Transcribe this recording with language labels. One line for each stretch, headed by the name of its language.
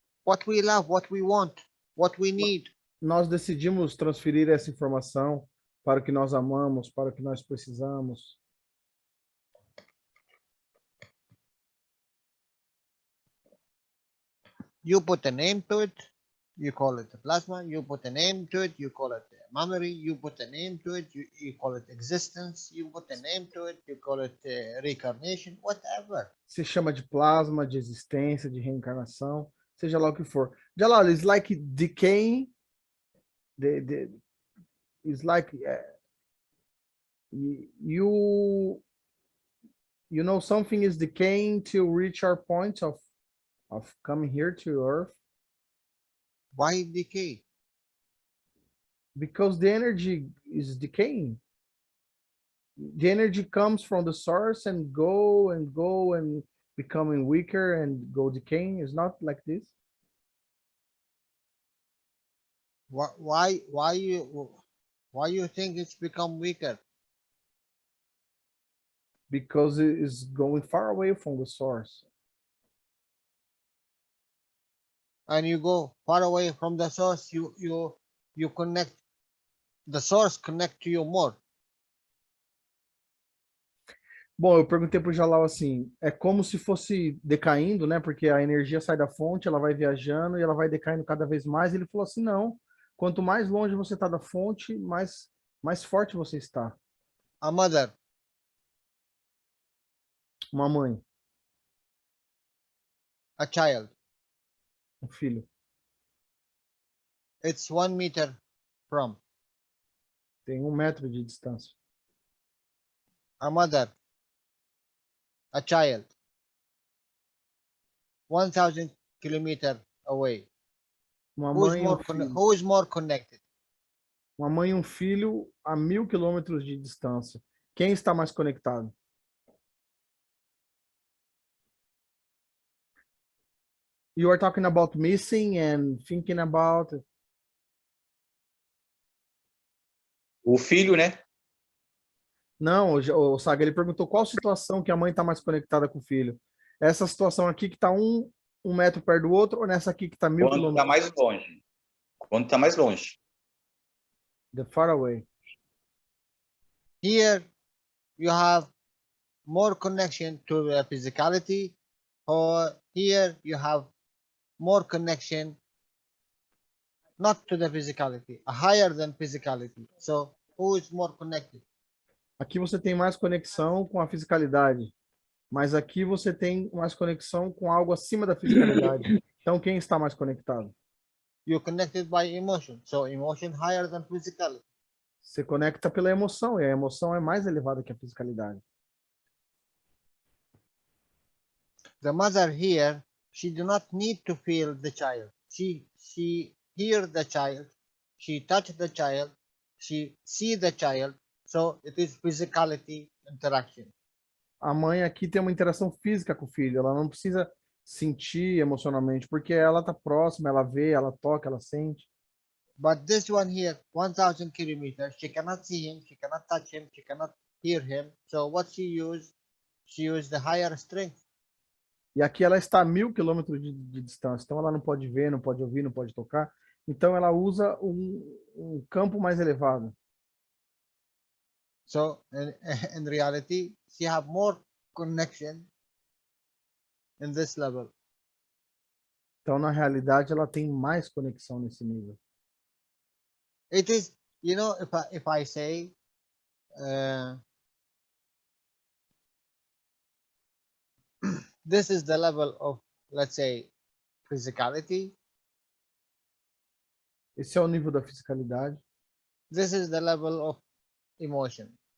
English: What we love, what we want, what we need.
Portuguese: Nós decidimos transferir essa informação para o que nós amamos, para o que nós precisamos.
English: You put a name to it, you call it plasma. You put a name to it, you call it memory. You put a name to it, you call it existence. You put a name to it, you call it reincarnation, whatever.
Portuguese: Se chama de plasma, de existência, de reencarnação, seja lá o que for.
English: Jalal, it's like decaying. It's like you know something is decaying to reach our point of coming here to Earth. Why decay? Because the energy is decaying. The energy comes from the source and go and becoming weaker and go decaying. It's not like this. Why you think it's become weaker? Because it is going far away from the source. And you go far away from the source, you connect, the source connect to you more.
Portuguese: Bom, eu perguntei pro Jalal assim, é como se fosse decaindo, né? Porque a energia sai da fonte, ela vai viajando e ela vai decaindo cada vez mais. Ele falou assim, não. Quanto mais longe você está da fonte, mais forte você está.
English: A mother.
Portuguese: Uma mãe.
English: A child.
Portuguese: Um filho.
English: It's 1 meter from.
Portuguese: Tem 1 metro de distância.
English: A mother. A child. 1,000 kilometers away?
Portuguese: Uma
English: Who is
Portuguese: mãe e
English: more
Portuguese: filho.
English: who is more connected?
Portuguese: Uma mãe e filho a 1.000 quilômetros de distância. Quem está mais conectado?
English: You are talking about missing and thinking about.
Portuguese: O filho, né? Não, o Saga, ele perguntou qual situação que a mãe está mais conectada com o filho. Essa situação aqui que está um metro perto do outro, ou nessa aqui que está 1.000 Quando está quilômetros? mais longe. Quando está mais longe.
English: The far away. Here you have more connection to the physicality, or here you have more connection not to the physicality, higher than physicality. So who is more connected?
Portuguese: Aqui você tem mais conexão com a fisicalidade, mas aqui você tem mais conexão com algo acima da fisicalidade. Então, quem está mais conectado?
English: You're connected by emotion. So emotion higher than physicality.
Portuguese: Você conecta pela emoção, e a emoção é mais elevada que a fisicalidade.
English: The mother here, she do not need to feel the child. She hear the child, she touch the child, she see the child. So it is physicality interaction.
Portuguese: A mãe aqui tem uma interação física com o filho, ela não precisa sentir emocionalmente, porque ela está próxima, ela vê, ela toca, ela sente.
English: But this one here, 1,000 kilometers, she cannot see him, she cannot touch him, she cannot hear him. So what she used? She used the higher strength.
Portuguese: E aqui ela está a 1.000 quilômetros de distância, então ela não pode ver, não pode ouvir, não pode tocar. Então ela usa um campo mais elevado.
English: So in reality, she have more connection in this level.
Portuguese: Então, na realidade, ela tem mais conexão nesse nível.
English: It is, you know, if I say, this is the level of, let's say, physicality.
Portuguese: Esse é o nível da fisicalidade.
English: This is the level of emotion.